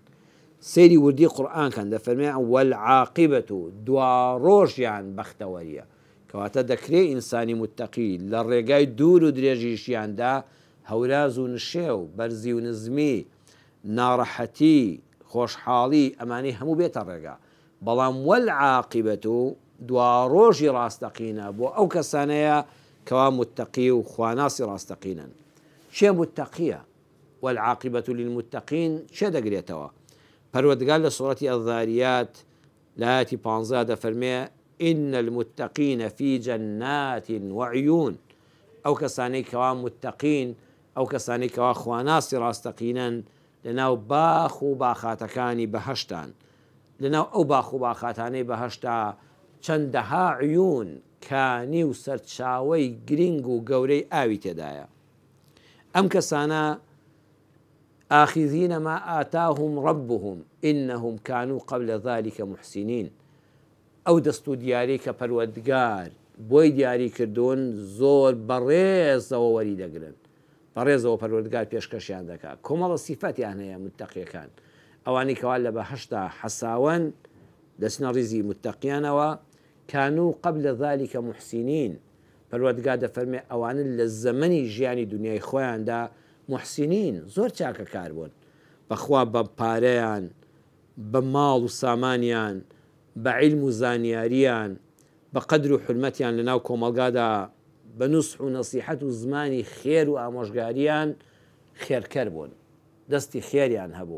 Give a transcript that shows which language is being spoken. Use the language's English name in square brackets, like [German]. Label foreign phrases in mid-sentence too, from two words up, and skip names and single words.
[Central Kurdish] سەیری وردی قورآن کەن دەفەرمێ والعاقبة دوا ڕۆژیان بەختەوەریە، کەواتە دەکرێت ئینسانی متتەقی لە ڕێگای دوور و درێژیشیاندا هەوراز و نشێ و بەرزی و نزمی ناڕەحەتی خۆشحاڵی ئەمانەی هەموو بێتە ڕێگا، بەڵام والعاقبة دوا ڕۆژی ڕاستەقینە بۆ ئەو کەسانەیە کەوا متتەقی و خواناسی ڕاستەقینن. چێ متتەقیە؟ [Arabic] والعاقبة للمتقين [Central Kurdish] چێ دەگرێتەوە؟ پەروەردگار لە سوورەتی الذاریات لایەتی 15 دەفەرمێ [Arabic] إن المتقين في جنات وعيون، [Central Kurdish] ئەو کەسانەی کەوا متتەقین، ئەو کەسانەی کەوا خواناسی ڕاستەقینن لەناو باخ و باخاتەکانی بەهەشتان. لەناو ئەو باخ و باخاتانەی بەهەشتا چەندەها عیون کانی و سەرچاوەی گرنگ و گەورەی ئاوی تێدایە. ئەم کەسانە [Arabic] آخذين ما آتاهم ربهم إنهم كانوا قبل ذلك محسنين، [Central Kurdish] ئەو دەست و دیاری کە پەروەردگار بۆی دیاری کردوون زۆر بەڕێزەوە وەری دەگرن، بەڕێزەوە پەروەردگار پێشکەشیان دەکات. کۆمەڵە سیفەتیان هەیە متتەقیەکان، ئەوانی کەوا لە بەهەشتا حەساوەن دەچنە ڕیزی متتەقیانەوە. [Arabic] كانوا قبل ذلك محسنين، [Central Kurdish] پەروەردگار دەفەرمێ ئەوانە لە زەمەنی ژیانی دنیای خۆیاندا محسنین زۆر چاکەکار بوون، بەخوا بە پارەیان، بە ماڵ و سامانیان، بە عیلم و زانیاریان، بە قەدر و حرمەتیان لەناو کۆمەلگادا بە نوسح و نەسیحەت و زمانی خێر و ئامۆژگاریان خێرکەر بوون، دەستی خێریان هەبوو،